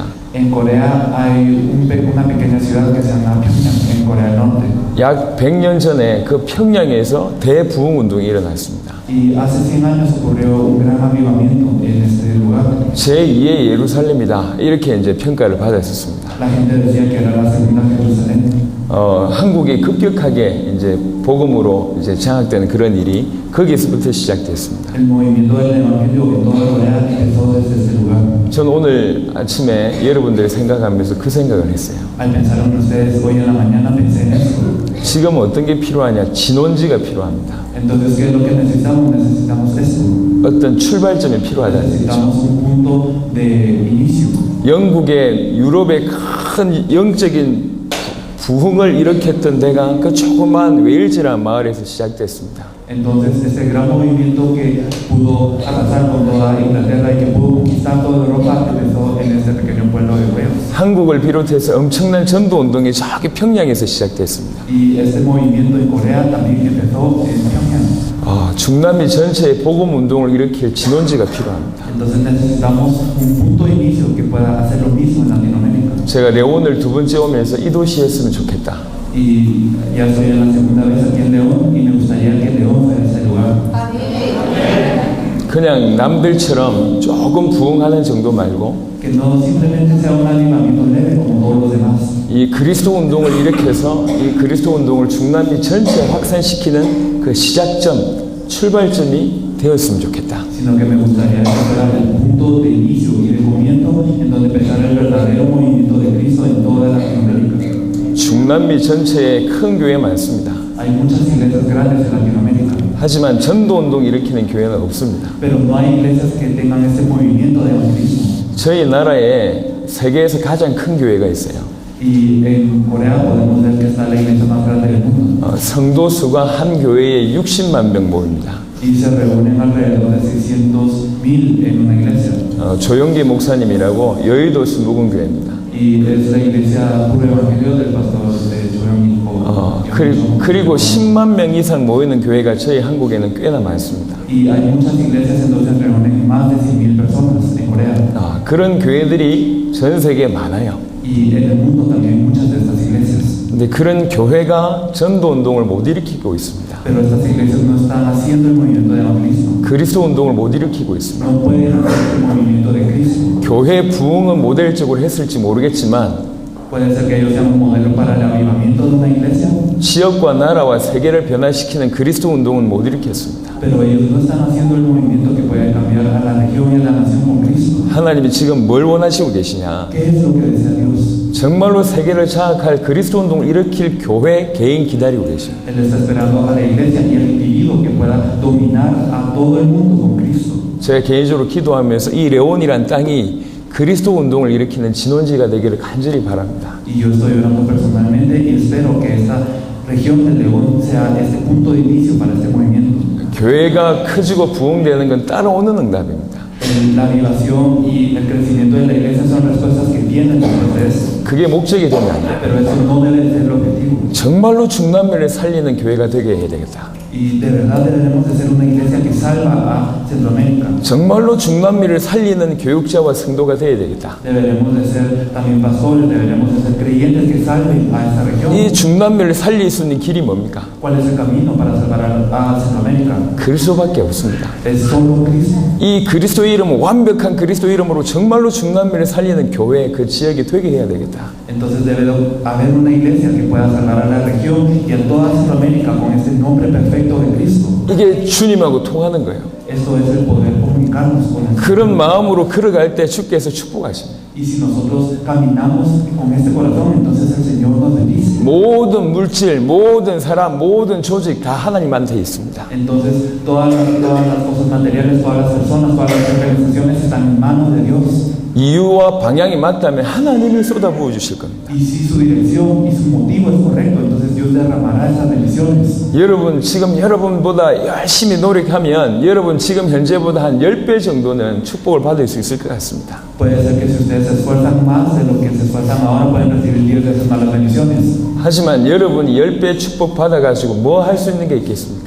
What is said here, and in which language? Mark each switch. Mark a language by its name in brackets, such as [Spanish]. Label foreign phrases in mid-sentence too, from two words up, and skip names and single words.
[Spanish] En Corea hay una pequeña ciudad que se llama Pyongyang, en Corea del Norte. [Korean] 약 100년 전에 그 평양에서 대부흥 운동이 일어났습니다. [Spanish] Y hace 100 años ocurrió un gran avivamiento en este lugar. [Korean] 제2의 예루살렘이다. 이렇게 이제 평가를 받았었습니다. [Spanish] La gente decía que era la segunda Jerusalén. [Korean] 한국이 급격하게 이제 복음으로 이제 장악되는 그런 일이 거기서부터 시작됐습니다. [Spanish] El movimiento del evangelio en toda Corea empezó desde ese lugar. [Korean] 전 오늘 아침에 여러분들을 생각하면서 그 생각을 했어요. [Spanish] Al pensar en ustedes hoy en la mañana pensé en eso. [Korean] 지금 어떤 게 필요하냐? 진원지가 필요합니다. [Spanish] Entonces, ¿qué es lo que necesitamos? Necesitamos esto. [Korean] 어떤 출발점이 필요하다는 얘기죠. [Spanish] Necesitamos un punto de inicio. [Korean] 영국의 유럽의 큰 영적인 부흥을 일으켰던 데가 그 조그만 웨일즈라는 마을에서 시작됐습니다. [Spanish] Entonces, este gran movimiento que pudo arrasar con toda Inglaterra y que pudo conquistar toda Europa empezó en este pequeño pueblo de Wales. [Korean] 한국을 비롯해서 엄청난 전도 운동이 저기 평양에서 시작됐습니다. [Spanish] Y este movimiento en Corea también empezó en Pyongyang. [Korean] 중남미 전체의 복음 운동을 일으킬 진원지가 필요합니다. [Spanish] Entonces necesitamos un punto de inicio que pueda hacer lo mismo en Latinoamérica. [Korean] 제가 레온을 두 번째 오면서 이 도시에 했으면 좋겠다. [Spanish] Y ya estoy en la segunda vez aquí en León y me gustaría que León fuera ese lugar. [Korean] 그냥 남들처럼 조금 부흥하는 정도 말고 [Spanish] Que no simplemente sea un avivamiento leve como todos los demás. [Korean] 이 그리스도 운동을 일으켜서 이 그리스도 운동을 중남미 전체에 확산시키는 그 시작점, 출발점이 되었으면 좋겠다. [Spanish] Sino que me gustaría que fuera el punto de inicio y de comienzo en donde empezara el verdadero movimiento de Cristo en toda Latinoamérica. [Korean] 중남미 전체에 큰 교회 많습니다. [Spanish] Hay muchas iglesias grandes en Latinoamérica, [Korean] 하지만 전도 운동 일으키는 교회는 없습니다. [Spanish] pero no hay iglesias que tengan ese movimiento de evangelismo. [Korean] 저희 나라에 세계에서 가장 큰 교회가 있어요. [Spanish] Y en Corea podemos ver que está la iglesia más grande del mundo. [Korean] 성도 수가 한 교회에 60만 명 모입니다. [Spanish] Y se reúnen alrededor de 600,000 en una iglesia. [Korean] 조영기 목사님이라고 여의도 순복음교회입니다. [Spanish] Y es la iglesia Puro Evangelio del pastor de Choyong. [Korean] 그리고 10만 명 이상 모이는 교회가 저희 한국에는 꽤나 많습니다. [Spanish] Y hay muchas iglesias en donde se reúnen más de 100,000 personas en Corea. [Korean] 그런 교회들이 전 세계에 많아요. [Spanish] Y en el mundo también hay muchas de estas iglesias. [Korean] 근데 그런 교회가 전도 운동을 못 일으키고 있습니다. [Spanish] Pero estas iglesias no están haciendo el movimiento de evangelismo. [Korean] 그리스도 운동을 못 일으키고 있습니다. [Spanish] No pueden hacer el movimiento de Cristo. [Korean] 교회 부흥은 모델적으로 했을지 모르겠지만 [Spanish] Puede ser que ellos sean un modelo para el avivamiento de una iglesia, [Korean] 지역과 나라와 세계를 변화시키는 그리스도 운동은 못 일으켰습니다. [Spanish] pero ellos no están haciendo el movimiento que puede cambiar a la región y a la nación con Cristo. [Korean] 하나님이 지금 뭘 원하시고 계시냐? [Spanish] ¿Qué es lo que desea Dios? [Korean] 정말로 세계를 장악할 그리스도 운동을 일으킬 교회 개인 기다리고 계십니다. [Spanish] Él está esperando a la iglesia y al individuo que pueda dominar a todo el mundo con Cristo. [Korean] 제가 개인적으로 기도하면서 이 레온이란 땅이 그리스도 운동을 일으키는 진원지가 되기를 간절히 바랍니다. [Spanish] Y yo estoy orando personalmente y espero que esta región del León sea este punto de inicio para este movimiento. [Korean] 교회가 커지고 부흥되는 건 따라오는 응답입니다. [Spanish] La avivación y el crecimiento de la iglesia son respuestas que vienen después de eso. [Korean] 그게 목적이 되면 안 돼요. [Spanish] pero eso no debe de ser el objetivo. [Korean] 정말로 중남미를 살리는 교회가 되게 해야 되겠다. [Spanish] Y de verdad debemos de ser una iglesia que salva a Centroamérica. [Korean] 정말로 중남미를 살리는 교육자와 성도가 되어야 되겠다. [Spanish] Deberemos de ser también pastores, deberemos de ser creyentes que salven a esa región. [Korean] 이 중남미를 살릴 수 있는 길이 뭡니까? [Spanish] ¿Cuál es el camino para salvar a Centroamérica? [Korean] 그리스도밖에 없습니다. [Spanish] Es solo Cristo. [Korean] 이 그리스도 이름, 완벽한 그리스도 이름으로 정말로 중남미를 살리는 교회, 그 지역이 되게 해야 되겠다. [Spanish] Entonces debe de haber una iglesia que pueda salvar a la región y a toda Centroamérica con ese nombre perfecto de Cristo. [Korean] 이게 주님하고 통하는 거예요. [Spanish] Esto es el poder comunicarnos con el [Korean] 그런 마음으로 걸어갈 때 주께서 축복하십니다. [Spanish] Y si nosotros caminamos con este corazón, entonces el Señor nos bendice. [Korean] 모든 물질, 모든 사람, 모든 조직 다 하나님한테 있습니다. [Spanish] Entonces todas las cosas materiales, todas las personas, todas las organizaciones están en manos de Dios. [Korean] 이유와 방향이 맞다면 하나님이 쏟아부어 주실 겁니다. [Spanish] Y si su dirección y su motivo es correcto, entonces Dios derramará esas bendiciones. [Korean] 여러분 지금 여러분보다 열심히 노력하면 여러분 지금 현재보다 한 10배 정도는 축복을 받을 수 있을 것 같습니다. [Spanish] Puede ser que si ustedes se esfuerzan más de lo que se esfuerzan ahora, pueden recibir 10 veces más las bendiciones. [Korean] 하지만 여러분이 10배 축복 받아가지고 뭐 할 수 있는 게 있겠습니까?